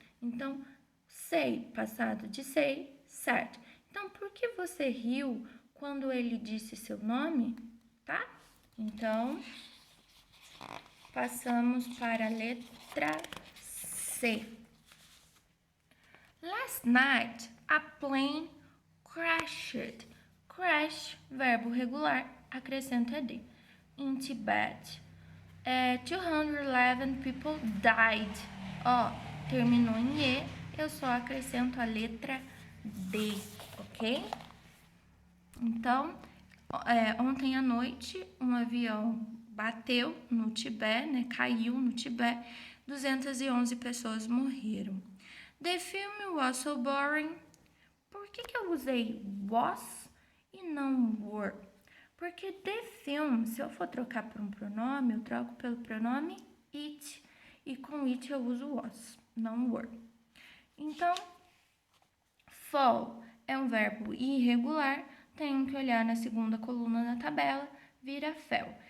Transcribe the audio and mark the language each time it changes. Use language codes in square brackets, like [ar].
[pt] Então, sei, passado de sei, certo? Então, por que você riu quando ele disse seu nome, tá? Então, passamos para a letra C. [en] Last night, a plane crashed. [pt] Crash, verbo regular, acrescenta D. [en] In Tibet, 211 people died. [pt] Ó, terminou em E, eu só acrescento a letra D, ok? Então, ontem à noite, um avião bateu no Tibete, né? Caiu no Tibete, 211 pessoas morreram. [en] The film was so boring. [pt] Por que eu usei was e não were? Porque [en] the film, [pt] se eu for trocar por um pronome, eu troco pelo pronome it. E com it eu uso was, não were. Então, fall é um verbo irregular, tenho que olhar na segunda coluna da tabela, vira fell.